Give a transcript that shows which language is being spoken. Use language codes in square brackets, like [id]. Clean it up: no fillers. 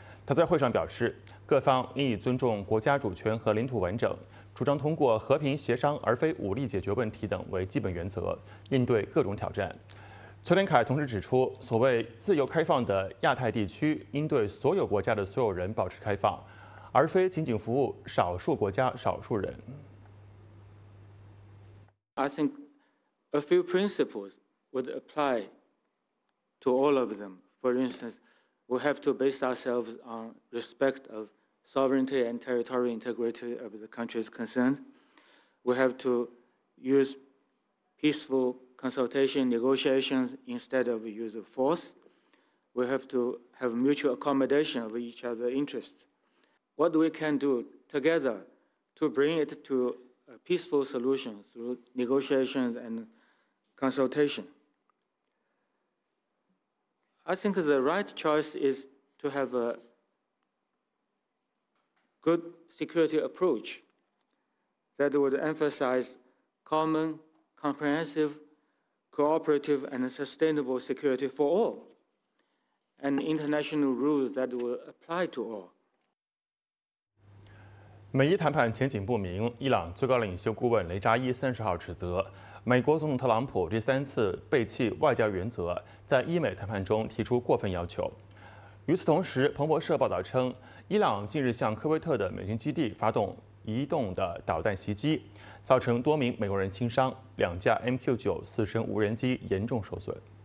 [zh] 他在会上表示，各方应以尊重国家主权和领土完整，主张通过和平协商而非武力解决问题等为基本原则，应对各种挑战。崔天凯同时指出，所谓自由开放的亚太地区应对所有国家的所有人保持开放，而非仅仅服务少数国家少数人。 [en] I think a few principles would apply to all of them. For instance, we have to base ourselves on respect of sovereignty and territorial integrity of the countries concerned. We have to use peaceful consultation negotiations instead of use of force. We have to have mutual accommodation of each other's interests. What we can do together to bring it to a peaceful solution through negotiations and consultation. I think the right choice is to have a good security approach that would emphasize common, comprehensive, cooperative, and sustainable security for all, and international rules that will apply to all. [zh] 美伊谈判前景不明，伊朗最高领袖顾问雷扎伊30号指责美国总统特朗普第三次背弃外交原则，在伊美谈判中提出过分要求。与此同时，彭博社报道称，伊朗近日向科威特的美军基地发动移动的导弹袭击，造成多名美国人轻伤，2架 MQ-9 四升无人机严重受损。